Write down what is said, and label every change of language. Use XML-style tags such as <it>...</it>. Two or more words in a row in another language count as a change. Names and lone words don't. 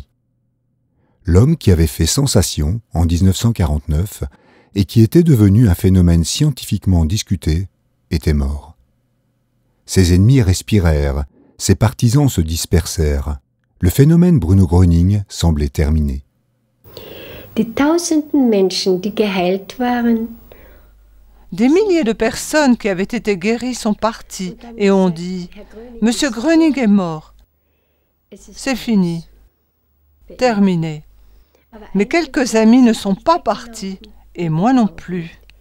<fr>L'homme qui avait fait sensation en 1949 et qui était devenu un phénomène scientifiquement discuté était mort. Ses ennemis respirèrent, ses partisans se dispersèrent. Le phénomène Bruno Gröning semblait terminé.</fr> <de>Die tausenden Menschen, die geheilt waren,</de> <fr>Des milliers de personnes qui avaient été guéries sont parties et ont dit « Monsieur Gröning est mort, c'est fini, terminé ». Mais quelques amis ne sont pas partis, et moi non plus.</fr>